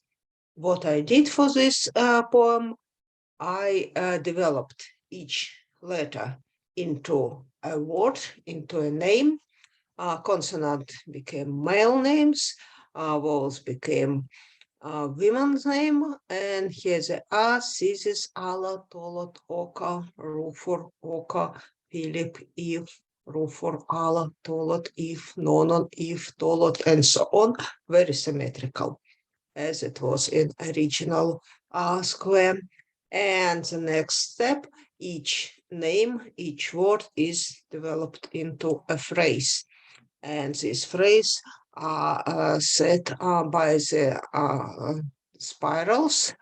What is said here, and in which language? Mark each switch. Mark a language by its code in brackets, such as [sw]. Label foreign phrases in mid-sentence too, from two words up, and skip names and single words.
[en] What I did for this poem, I developed each letter into a word, into a name. Consonant became male names, vowels became women's name, and here's a Sisis, Ala, Tolot, Oka, Rufor, Oka, Philip, Eve, Rufor, Ala, Tolot, Eve, Nonon, Eve, Tolot, and so on, very symmetrical, as it was in original square. And the next step, each name, each word is developed into a phrase. And this phrase are set by the spirals.